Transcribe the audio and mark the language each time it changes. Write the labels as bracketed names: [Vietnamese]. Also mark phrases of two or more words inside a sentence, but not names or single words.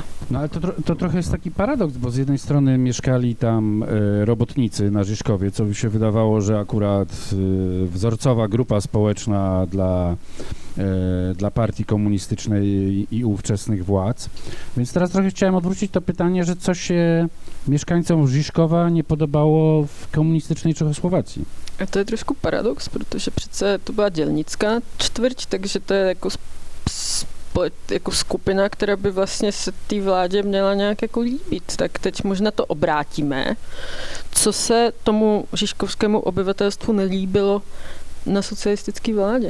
[Polish] No ale to trochę jest taki paradoks, bo z jednej strony mieszkali tam robotnicy na Žižkovie, co by się wydawało, że akurat wzorcowa grupa społeczna dla partii komunistycznej i ówczesnych władz. Więc teraz trochę chciałem odwrócić to pytanie, że co się mieszkańcom Žižkova nie podobało w komunistycznej Czechosłowacji. [Czech] A to je trošku paradox, protože přece to byla dělnická čtvrť, takže to je jako skupina, která by vlastně se té vládě měla nějak jako líbit. Tak teď možná to obrátíme. Co se tomu žižkovskému obyvatelstvu nelíbilo na socialistické vládě?